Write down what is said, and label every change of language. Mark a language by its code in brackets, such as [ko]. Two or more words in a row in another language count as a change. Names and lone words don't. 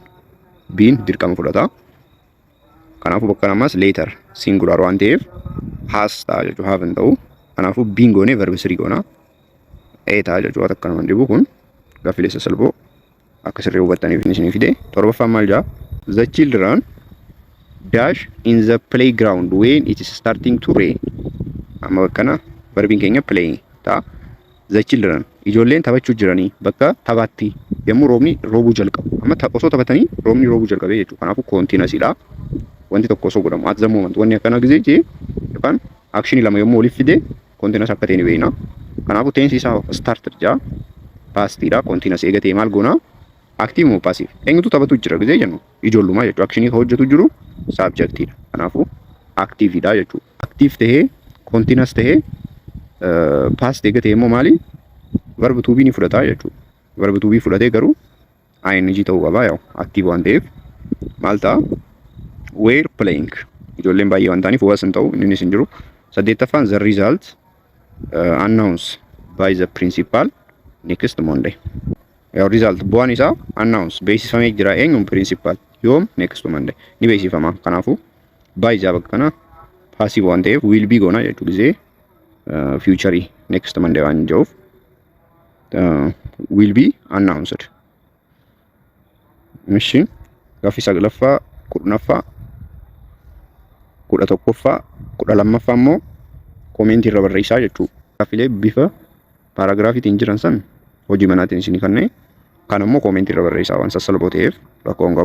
[om] Be'n dirqama fudhata. Kanaafuu bakka kana ammas [en] later singular [om] waan ta'eef has ta'a jechuudha. Have hin ta'u. Kanaafuu be'n goonee [en] verb 3 [om] goona. Ta'a jechuudha. Akka nama dhibu kun gaaffilee sassalphoo akka sirrii hubattaniif isin fide. Torbaffaan maal jaa? [en] The children dash in the playground when it is starting to rain. [om] Amma bakka kana verbiin keenya play ta'a. [en] The children [om] ijoolleen taphachuu jiranii bakka taphaatti yommuu roobni roobuu jalqabu. Amma osoo taphatanii roobni roobuu jalqabee jechuudha. Kanaafuu continuousidha. Wanti tokko osoo godhamu [en] at the moment [om] wanni akkana gizee jee yookaan action lama yommuu waliif fide continuous akka ta'e ni beekna. Kanaafuu tense isaa started jaa pastidha. Continuous eegatee maal goona? Active moo passive? Eenyutu taphatu jira gizee jennu ijoollumaa jechuudha. Actionii hojjetu jiru subjectidha. Kanaafuu activeidha jechuudha. Active ta'ee continuous ta'ee past eegatee immoo maali? [en] Verb to be [om] ni fudhata jechuudha. [en] Verb to be [om] fudhatee garuu ing ta'uu qaba yaa'u active waan ta'eef maal ta'a? [en] Were playing. [om] Ijoolleen baay'ee waan ta'aniif was hin ta'u inni hin jiru. [en] Saddeettaffaan the result announced by the principal next Monday. [om] Yaa'u result bu'aan isaa announce beeksifamee jira eenyuun principal yoom [en] next Monday [om] ni beeksifama. Kanaafuu by jaa bakka kana passive waan ta'eef [en] will be [om] goona jechuu gisee future [en] next Monday [om] waan jiruuf [en] will be announced. [om] Machine gaaffii saglaffaa, kudhanaffaa, 11ffaa, 12ffaa immoo koomentii irra barreessaa jechuudha. Gaaffilee bifa paaraagraafiitiin jiran san hojii manaatiin isin kannee kan immoo koomentii irra barreessaa waan sassalaboo ta'eef rakkoo hin qabu.